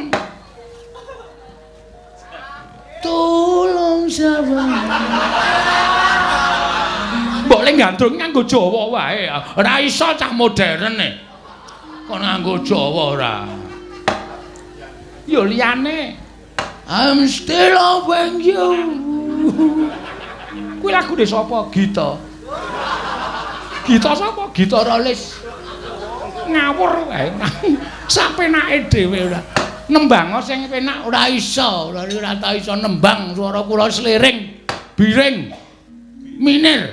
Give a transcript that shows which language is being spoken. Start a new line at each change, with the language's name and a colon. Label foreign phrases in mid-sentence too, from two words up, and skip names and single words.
Indonesian: Tolong sabar.
Javanese: Mbok le gandrung nganggo Jawa wae. Ora iso cah modern e. Kon nganggo Jawa ora. Yo liyane.
English: I'm still loving you.
Javanese: Kuwi lagune sapa? Gita. Gita sapa? Gita Rolis. Ngawur wae. Sapenake dhewe ora. Nembang sing penak ora iso, ora tau iso nembang swara kula sliring, biring, minir.